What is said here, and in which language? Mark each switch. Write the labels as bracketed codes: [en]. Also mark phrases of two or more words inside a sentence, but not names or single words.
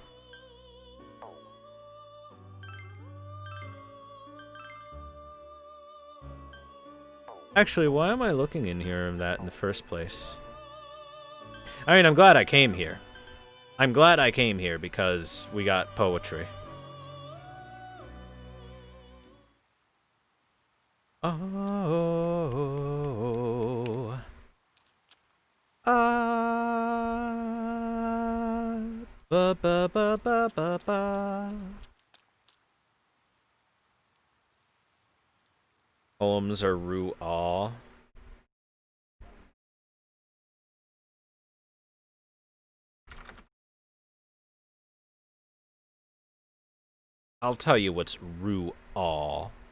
[en] Actually, why am I looking in here of that in the first place? I mean, I'm glad I came here. I'm glad I came here because we got poetry. Oh. Ba ba ba ba ba ba. Poems are rue all. I'll tell you what's rue all.